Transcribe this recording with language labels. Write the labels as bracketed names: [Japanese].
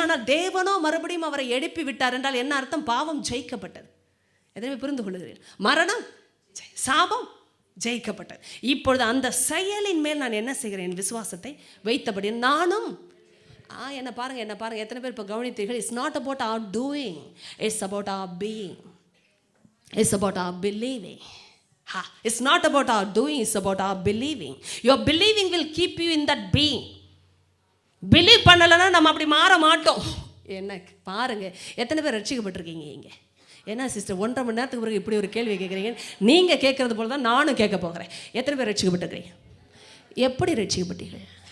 [Tamil] ஆனால் தேவனோ மறுபடியும் அவரை எழுப்பி விட்டார் என்றால் என்ன அர்த்தம்? பாவம் ஜெயிக்கப்பட்டது. எதனை புரிந்து கொள்கிறேன்? மரணம், சாபம் ஜெயிக்கப்பட்டது. இப்பொழுது அந்த செயலின் மேல் நான் என்ன செய்கிறேன்? விசுவாசத்தை வைத்தபடி நானும். என்ன பாருங்க, எத்தனை பேர் இப்போ கவனித்தீர்கள்? [English] It's not about our doing, it's about our being. It's about our believing. It's not about our doing, it's about our believing. Your believing will keep you in that being. [Tamil] Believe பண்ணலன்னா நம்ம அப்படி மாற மாட்டோம். என்ன பாருங்க, எத்தனை பேர் ரட்சிக்கப்பட்டிருக்கீங்க இங்கே? என்ன சிஸ்டர் 1.5 மணி நேரத்துக்கு பிறகு இப்படி ஒரு கேள்வி கேட்குறீங்க? நீங்கள் கேட்குறது போல தான் நானும் கேட்க போகிறேன். எத்தனை பேர் ரட்சிக்கப்பட்டிருக்கீங்க? எப்படி ரட்சிக்கப்பட்டீர்கள்?